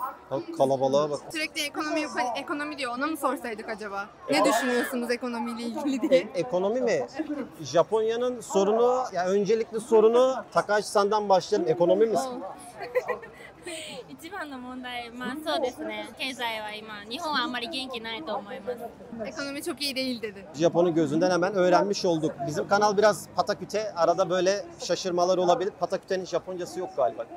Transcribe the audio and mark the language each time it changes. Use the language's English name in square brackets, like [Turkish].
[Turkish] Bak kalabalığa bak. Sürekli ekonomi diyor. Ona mı sorsaydık acaba? Ne düşünüyorsunuz ekonomiyle ilgili diye? Ekonomi mi? Japonya'nın sorunu, ya öncelikli sorunu Takahashi-san'dan başlayalım. Ekonomi mi? [Japanese] 一番の問題、そうですね。経済は今、日本はあんまり元気ないと思います。 [Turkish] Ekonomi çok iyi değil dedi. Japon'un gözünden hemen öğrenmiş olduk. Bizim kanal biraz pataküte, arada böyle şaşırmalar olabilir. Pataküte'nin Japoncası yok galiba.